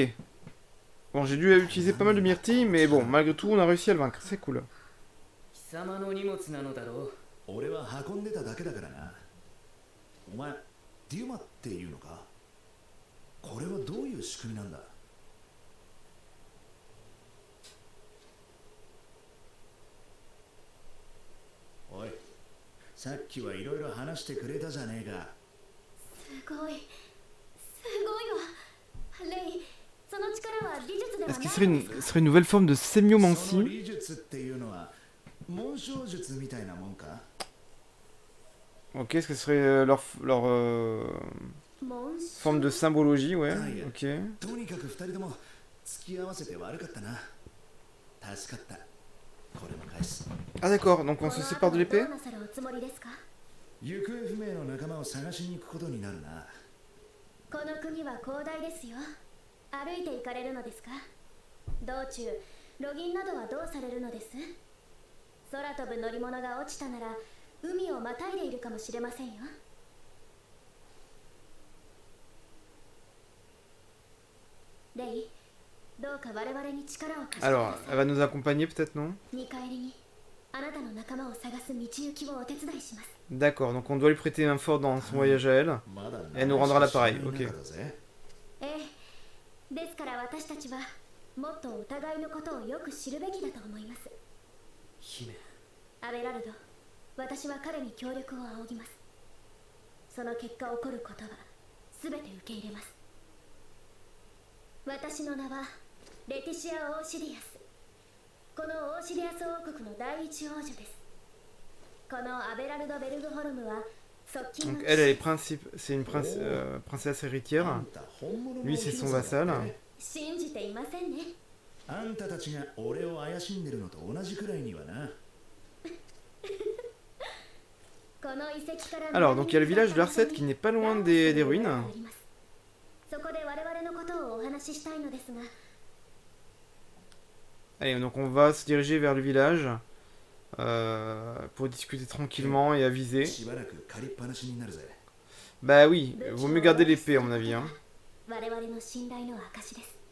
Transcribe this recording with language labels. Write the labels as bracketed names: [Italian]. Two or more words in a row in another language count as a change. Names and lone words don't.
[French] Bon, j'ai dû utiliser pas mal de myrtilles, mais bon, malgré tout, on a réussi à le vaincre. C'est cool. [Japanese] 貴様の荷物なのだろう。俺は運んでただけだからな。お前デュマっていうのか？これはどういう仕組みなんだ？おい、さっきはいろいろ話してくれたじゃねえか。すごいわレイ。その力は技術では [French] Est-ce [Japanese] ない [French] qu'il [Japanese] んですか？ [French] serait une nouvelle forme de [Japanese] その [French] sémiomancie? [Japanese] 技術っていうのは紋章術みたいなもんか？ [French] Ok, est-ce que ce serait leur [Japanese] 紋章 [French] forme de symbologie? Ouais, ok. [Japanese] とにかく二人とも付き合わせて悪かったな。助かった。これも返す。 [French] Ah d'accord, donc on se sépare de [Japanese] ど [French] l'épée? [Japanese] うなさるおつもりですか？行方不明の仲間を探しに行くことになるな。この国は広大ですよ。歩いて行かれるのですか？道中ロギンなどはどうされるのです？空飛ぶ乗り物が落ちたなら海をまたいでいるかもしれませんよ。レイ、どうか我々に力を貸してくだ [French] Alors, [Japanese] さ [French] elle va nous accompagner peut-être, non? [Japanese] い。見返りにあなたの仲間を探す道行きをお手伝いします。 [French] D'accord, donc on doit lui prêter main forte dans son voyage à elle. [Japanese] まだ [French] Elle nous rendra l'appareil, ok. [Japanese] だぜ。ええ、ですから私たちはもっとお互いのことをよく知るべきだと思います。姫。アベラルド、私は彼に協力を仰ぎます。その結果起こることは全て受け入れます。私の名はレティシア・オーシディアス。このオーシディアス王国の第一王女です。このアベラルド・ベルグホルムは側近 [French] Donc [Japanese] の [French] elle, elle est c'est une princesse héritière. [Japanese] あんた本物の [French] Lui, c'est son vassal. [Japanese] 信じていませんね。あんたたちが俺を怪しんでるのと同じくらいにはな。この遺跡から [French] Alors, donc il y a le village de Larset qui n'est pas loin des ruines. [Japanese] そこで我々のことをお話ししたいのですが。 [French] Allez, donc on va se diriger vers le village pour discuter tranquillement et aviser. [Japanese] しばらく借りっぱなしになるぜ。 [French] Bah oui, vaut mieux garder l'épée à mon avis. Hein. [Japanese] 我々の信頼の証です。